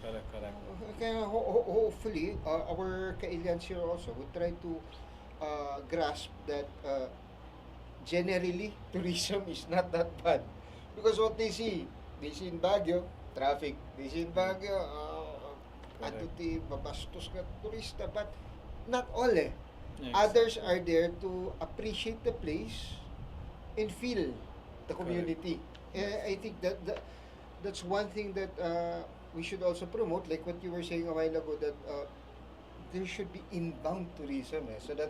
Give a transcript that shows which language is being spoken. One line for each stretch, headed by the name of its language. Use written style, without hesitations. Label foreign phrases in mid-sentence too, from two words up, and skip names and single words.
English: Kaya hopefully our Kailians here also would try to grasp that generally tourism is not that bad because what they see This in Baguio, traffic. This in Baguio, Correct.
Iloko: ti babastos nga turista,
English: but not all eh. Exactly. Others are there to appreciate the place and feel the Correct. community. I think that's one thing that we should also promote, like what you were saying a while ago, that there should be inbound tourism, so that